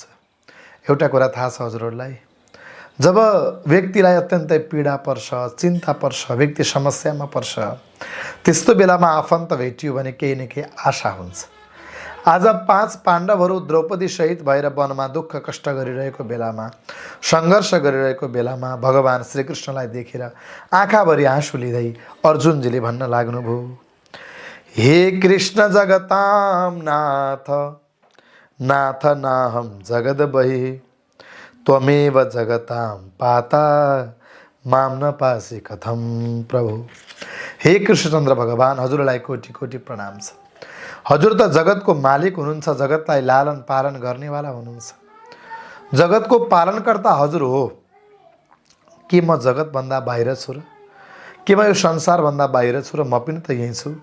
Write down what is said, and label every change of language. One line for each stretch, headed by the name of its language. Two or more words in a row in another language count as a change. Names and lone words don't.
Nepali: एउटा कुरा थाहा छ हजुरहरूलाई, जब व्यक्तिलाई अत्यन्तै पीडा पर्छ, चिन्ता पर्छ, व्यक्ति समस्यामा पर्छ, त्यस्तो बेलामा आफन्त भेटियो भने केही न केही आशा हुन्छ। आज 5 पाण्डवहरू द्रौपदी सहित भएर वनमा दुःख कष्ट गरिरहेको बेलामा, सङ्घर्ष गरिरहेको बेलामा भगवान श्रीकृष्णलाई देखेर आँखाभरि आँसु लिँदै अर्जुनजीले भन्न लाग्नुभयो,
Sanskrit: हे कृष्ण जगताम नाथ नाथ नाहम जगद बहि त्वमेव जगताम पाता माम न पासी कथम प्रभु।
Nepali: हे कृष्णचन्द्र भगवान, हजुरलाई कोटि कोटि प्रणाम छ। हजुर त जगतको मालिक हुनुहुन्छ, जगतलाई लालन पालन गर्नेवाला हुनुहुन्छ, जगतको पालनकर्ता हजुर हो। के म जगतभन्दा बाहिर छु र? के म यो संसारभन्दा बाहिर छु र? म पनि त यहीँ छु।